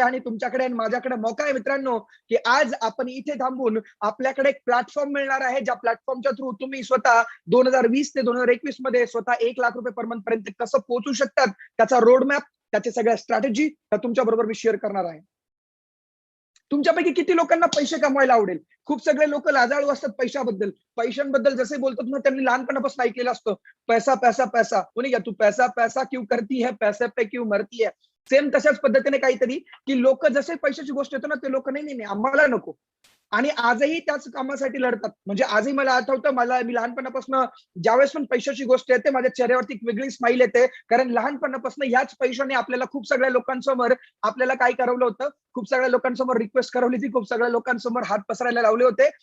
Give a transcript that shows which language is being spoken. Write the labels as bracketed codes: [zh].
[mr] आणि तुमच्याकडे आणि माझ्याकडे मौका आहे मित्रांनो, की आज आपण इथे थांबून आपल्याकडे एक प्लॅटफॉर्म मिळणार आहे, ज्या प्लॅटफॉर्मच्या थ्रू तुम्ही स्वतः 2020 ते 2021 मध्ये स्वतः 1 लाख रुपये पर मंथ पर्यंत कसं पोहोचू शकतात, त्याचा रोडमॅप, त्याच्या सगळ्या स्ट्रॅटेजी तुमच्या बरोबर मी शेअर करणार आहे. तुमच्यापैकी किती लोकांना पैसे कमवायला आवडेल? खूप सगळे लोक लाजाळू असतात पैशाबद्दल. पैशांबद्दल जसे बोलतात ना, त्यांनी लहानपणापासून ऐकलेलं असतं, पैसा पैसा पैसा. कोणी घ्या, [hi] तू पैसा पैसा क्यों करती है, पैसे पे क्यों मरती है. [mr] सेम तशाच पद्धतीने काहीतरी, की लोक जसे पैशाची गोष्ट येतो ना, ते लोक नाही नाही आम्हाला नको. आणि आजही त्याच कामासाठी लढतात. म्हणजे आजही मला आठवतं, मी लहानपणापासून ज्यावेळेस पण पैशाची गोष्ट येते, माझ्या चेहऱ्यावरती एक वेगळी स्माईल येते. कारण लहानपणापासून याच पैशाने आपल्याला खूप सगळ्या लोकांसमोर आपल्याला काय करवलं होतं, खूप सगळ्या लोकांसमोर रिक्वेस्ट करवली होती, खूप सगळ्या लोकांसमोर हात पसरायला लावले होते.